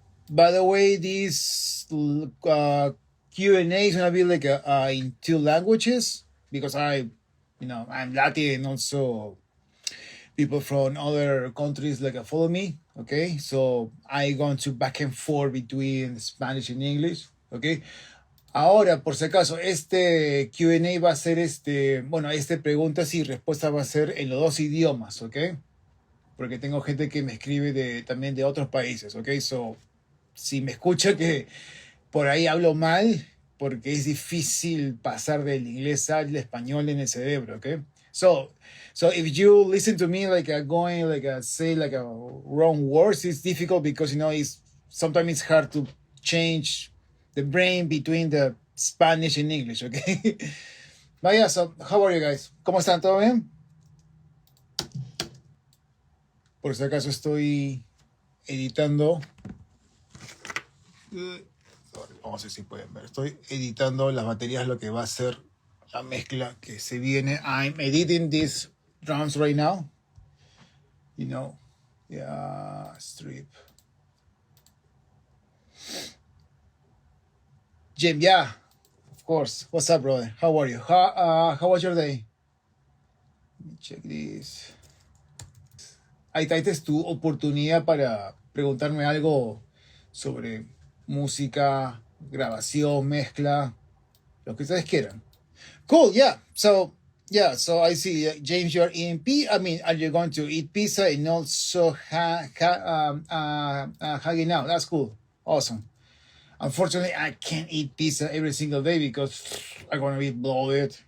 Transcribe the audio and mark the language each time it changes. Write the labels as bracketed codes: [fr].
[en] By the way, this Q&A is gonna be like in two languages because I'm Latin and also people from other countries follow me. Okay, so I going to back and forth between Spanish and English. Okay. [es] Ahora, por si acaso, este Q&A va a ser este preguntas y respuestas va a ser en los dos idiomas, ¿ok? Porque tengo gente que me escribe también de otros países, ¿ok? So, si me escucha que por ahí hablo mal, porque es difícil pasar del inglés al español en el cerebro, ¿ok? [en] So if you listen to me say wrong words, it's difficult because sometimes it's hard to change the brain between the Spanish and English, okay? But yeah, so how are you guys? [es] ¿Cómo están? ¿Todo bien? Por si acaso estoy editando. Vamos a ver si pueden ver. Estoy editando las baterías, lo que va a ser la mezcla que se viene. [en] I'm editing these drums right now. Yeah, strip. Jim, yeah, of course. What's up, brother? How are you? How was your day? Let me check this. [es] Ahí esta es tu oportunidad para preguntarme algo sobre música, grabación, mezcla, lo que ustedes quieran. [en] Cool, yeah. So I see, James, you're eating pizza. I mean, are you going to eat pizza and also hanging out? That's cool. Awesome. Unfortunately, I can't eat pizza every single day because I'm going to be bloated.